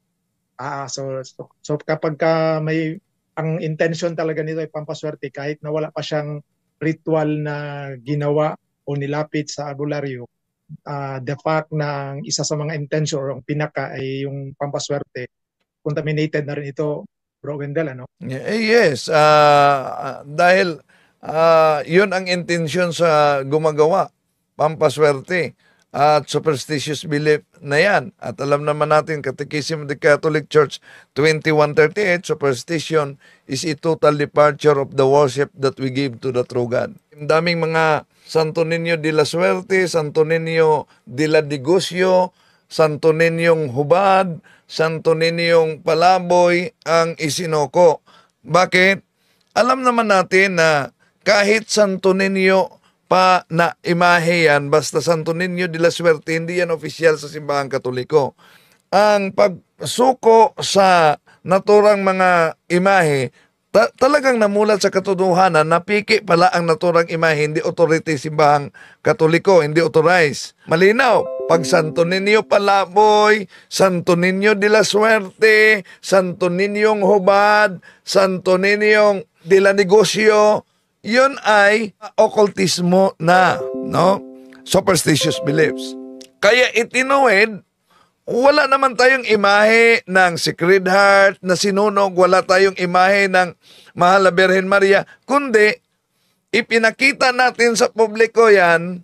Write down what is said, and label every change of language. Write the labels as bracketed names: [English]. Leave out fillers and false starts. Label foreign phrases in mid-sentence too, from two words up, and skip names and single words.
[Filipino] so kapag ka may, ang intention talaga nito ay pampaswerte, kahit na wala pa siyang ritual na ginawa o nilapit sa albularyo, [English] the fact [Filipino] na ang isa sa mga intention o ang pinaka ay yung pampaswerte, contaminated na rin ito, Bro Wendell, ano? Yes, dahil yun ang intensyon sa gumagawa, pampaswerte at [English] superstitious belief [Filipino] na yan. At alam naman natin, [English] Catechism of the Catholic Church 2138, superstition is a total departure of the worship that we give to the true God. [Filipino] Ang daming mga Santo Niño de la Suerte, Santo Niño de la Negosyo, Santo Ninyong Hubad, Santo Ninyong Palaboy ang isinoko. Bakit? Alam naman natin na kahit Santo Niño pa na imahe yan, basta Santo Niño de la Suerte, hindi yan opisyal sa simbahang Katoliko. Ang pagsuko sa naturang mga imahe, talagang namulat sa katotohanan na piki pala ang naturang imahe, hindi authority simbahang Katoliko, hindi authorized. Malinaw, pag Santo Niño Palaboy, Santo Niño de la Suerte, Santo Niñong Hubad, Santo Niñong de la Negosyo, yun ay occultismo na, no? [English] Superstitious beliefs. [Filipino] Kaya itinuwid, wala naman tayong imahe ng Sacred Heart na sinunog, wala tayong imahe ng Mahal na Birhen Maria, kundi ipinakita natin sa publiko yan.